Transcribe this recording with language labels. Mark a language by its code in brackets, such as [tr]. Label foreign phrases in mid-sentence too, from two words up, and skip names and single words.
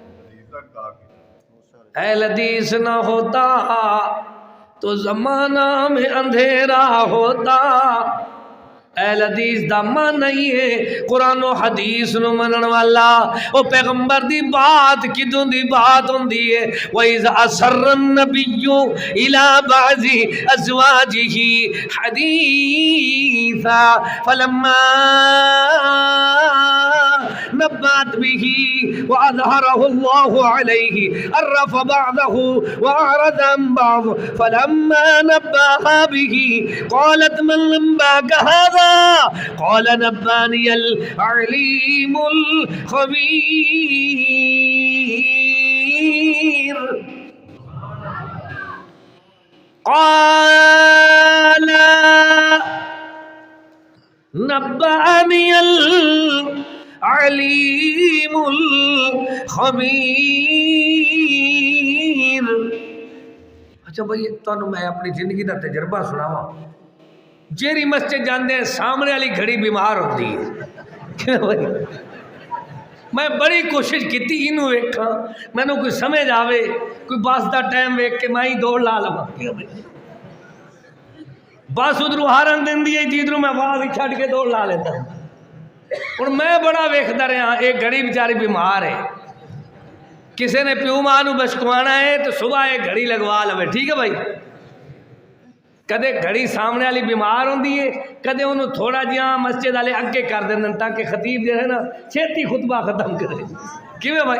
[ur] اہل حدیث نہ ہوتا تو زمانہ میں اندھیرا ہوتا۔ [pa] اہل حدیث دا من نہیں ہے قرآن و حدیث نو منن والا، او پیغمبر دی بات کدوں دی بات ہوندی ہے۔ [ar] وَإِذْ أَسَرَّ النَّبِيُّ إِلَى بَعْضِ أَزْوَاجِهِ حَدِيثًا فَلَمَّا نبأت به وأظهره الله عليه عرف بعضه وأعرض عن بعض فلما نبأها به قالت من أنبأك هذا قال نبأني العليم الخبير قال نبأني علیم الخبیر۔ [pa] اچھا بھائی تانوں میں اپنی زندگی دا تجربہ سناواں، جیری مسجد جاندے ہیں سامنے والی گھڑی بیمار ہوتی ہے، میں بڑی کوشش کیتی اینو ویکھاں مینوں کوئی سمجھ آوے، کوئی بس دا ٹائم ویکھ کے میں ہی دوڑ لا لواں، بس ادھروں ہارن دیندی ہے جدھروں میں آواز ہی چھڈ کے دوڑ لا لیتا ہوں۔ اور میں بڑا ویکھدا رہا ایک گھڑی بیچاری بیمار ہے، کسی نے پیو ماں نو بشکوانا ہے تو صبح ایک گھڑی لگوا لوے، ٹھیک ہے بھائی۔ کدے گھڑی سامنے والی بیمار ہوندی ہے، کدے انہوں تھوڑا جہاں مسجد والے اگے کر دیں تاکہ خطیب جو ہے نا چھیتی خطبہ ختم کرے، کیویں بھائی؟